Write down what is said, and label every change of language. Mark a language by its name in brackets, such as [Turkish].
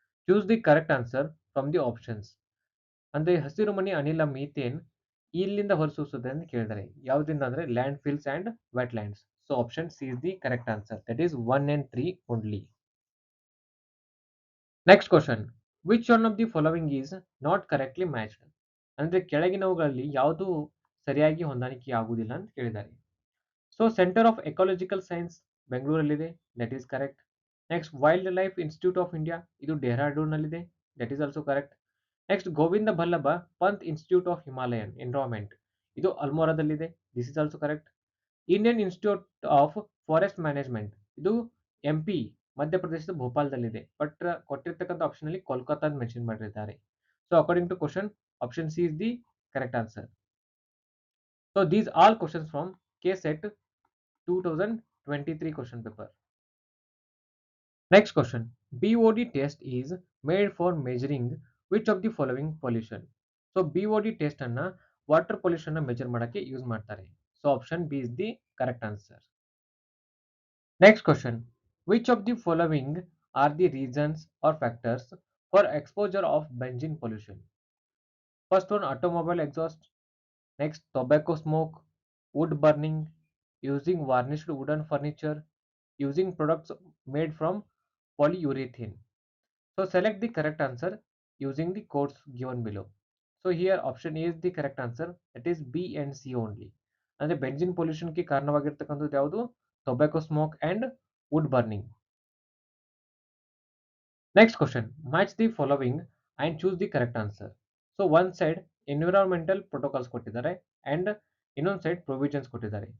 [English] Choose the correct answer from the options. [Kannada] ಅಂದ್ರೆ ಹಸಿರುಮನೆ ಅನಿಲ ಮೀಥೇನ್ ಇಲ್ಲಿಂದ ಹೊರಸೂಸುತ್ತದೆ ಅಂತ ಕೇಳಿದರೆ ಯಾವುದರಿಂದ ಅಂದ್ರೆ land fills and wetlands. [English] So option C is the correct answer. That is 1 and 3 only. Next question. Which one of the following is not correctly matched? [Kannada] ಅಂದ್ರೆ ಕೆಳಗಿನವುಗಳಲ್ಲಿ ಯಾವುದು ಸರಿಯಾಗಿ ಹೊಂದಾಣಿಕೆ ಆಗುವುದಿಲ್ಲ ಅಂತ ಕೇಳಿದ್ದಾರೆ. [English] so centre of ecological science [Kannada] ಬೆಂಗಳೂರಲ್ಲಿದೆ, [English] That is correct. Next wildlife institute of India, [Kannada] ಇದು ಡೆಹ್ರಾಡೂನ್ನಲ್ಲಿದೆ, [English] That is also correct. Next Govind Ballabh Pant institute of Himalayan environment, [Kannada] ಇದು ಅಲ್ಮೋರಾದಲ್ಲಿದೆ, [English] This is also correct. Indian institute of forest management, [Kannada] ಇದು MP ಮಧ್ಯಪ್ರದೇಶದ ಭೋಪಾಲ್ದಲ್ಲಿದೆ, but ಕೊಟ್ಟಿರ್ತಕ್ಕಂಥ option ಅಲ್ಲಿ Kolkata mention ಮಾಡಿರ್ತಾರೆ. [English] So according to question, option C is the correct answer. So these all questions from KSET 2023 question paper. Next question. BOD test is made for measuring which of the following pollution? So BOD test ಅನ್ನ water pollution measure [Kannada] ಮಾಡಕ್ಕೆ use ಮಾಡ್ತಾರೆ. [English] So option B is the correct answer. Next question. Which of the following are the reasons or factors for exposure of benzene pollution? First one, automobile exhaust. Next, tobacco smoke, wood burning, using varnished wooden furniture, using products made from polyurethane. So select the correct answer using the codes given below. So here option A is the correct answer, that is B and C only. [Kannada] ಅಂದ್ರೆ benzene pollution ಗೆ ಕಾರಣವಾಗಿರ್ತಕ್ಕಂಥದ್ದು ಯಾವುದು? [English] Tobacco smoke and wood burning. Next question. Match the following and choose the correct answer. So one side environmental protocols [Kannada] ಕೊಟ್ಟಿದ್ದಾರೆ and ಇನ್ನೊಂದು [English] Side provisions ಕೊಟ್ಟಿದ್ದಾರೆ.